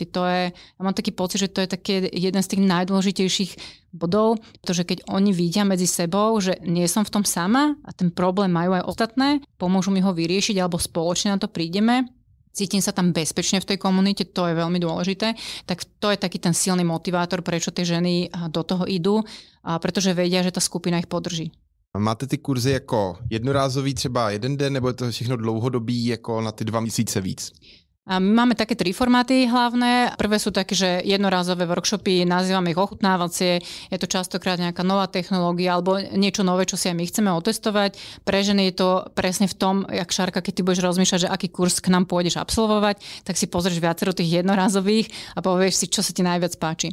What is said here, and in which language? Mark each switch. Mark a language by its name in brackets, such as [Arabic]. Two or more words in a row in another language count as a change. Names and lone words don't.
[Slovak] Ja mám taký pocit, že to je taký jeden z tých najdôležitejších bodov, pretože keď oni vidia medzi sebou, že nie som v tom sama a ten problém majú aj ostatné, pomôžu mi ho vyriešiť alebo spoločne na to prídeme, cítim sa tam bezpečne v tej komunite, to je veľmi dôležité, tak to je taký ten silný motivátor, prečo tie ženy do toho idú, pretože vedia, že tá skupina ich podrží. [Czech] Máte ty kurzy jako jednorázový třeba jeden den, nebo je to všechno dlouhodobý jako na ty 2 měsíce víc? [Slovak] A my máme také 3 formáty hlavné. Prvé sú také, že jednorázové workshopy, nazývame ich ochutnávacie. Je to častokrát nejaká nová technológia alebo niečo nové, čo si aj my chceme otestovať. Pre ženy je to presne v tom, jak Šárka, keď ty budeš rozmýšľať, že aký kurz k nám pôjdeš absolvovať, tak si pozrieš viacero tých jednorázových a povieš si, čo sa ti najviac páči.